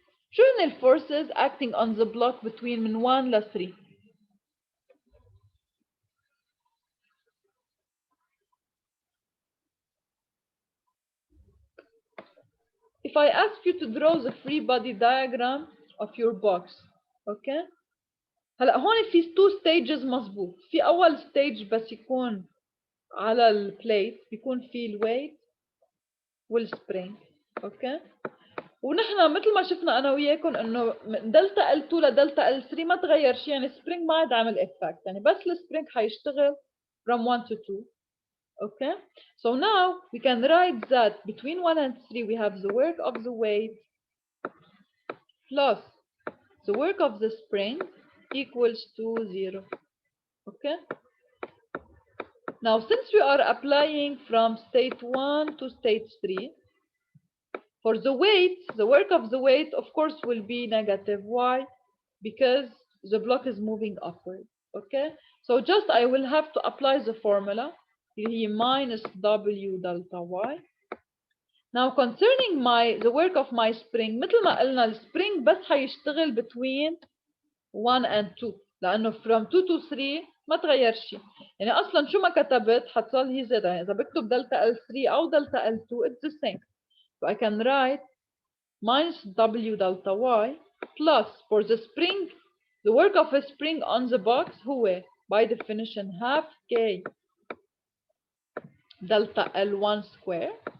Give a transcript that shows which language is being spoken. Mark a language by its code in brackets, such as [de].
[ar] شو هن الفورسز [en] acting on the block between [ar] من 1 ل 3؟ [en] If I ask you to draw the free body diagram of your box, okay? [ar] هلا هون في [en] two stages [ar] مظبوط. في أول stage بس يكون على البليت بيكون في الويت والسبرينج، اوكي؟ ونحن مثل ما شفنا انا وياكم انه من دلتا ال 2 لدلتا ال 3 ما تغير شيء، يعني السبرينج ما عاد عمل افكت، يعني بس السبرينج حيشتغل [en] from 1 to 2. Okay, so now we can write that between 1 and 3 we have the work of the weight plus the work of the spring equals to 0. Okay, now since we are applying from state 1 to state 3, for the weight, the work of the weight, of course, will be negative. Why? Because the block is moving upward. Okay? So just I will have to apply the formula. Here minus W delta Y. Now concerning the work of my spring, [ar] مثل ما قلنا السبرينج بس حيشتغل [en] between 1 and 2 لأنه from 2 to 3 [ar] ما تغير شيء. يعني أصلا شو ما كتبت حتصل هي زد، يعني إذا بكتب دلتا L3 أو دلتا L2 [en] it's the same. So I can write minus W delta Y plus for the spring, the work of a spring on the box هو by definition half K delta L1 square.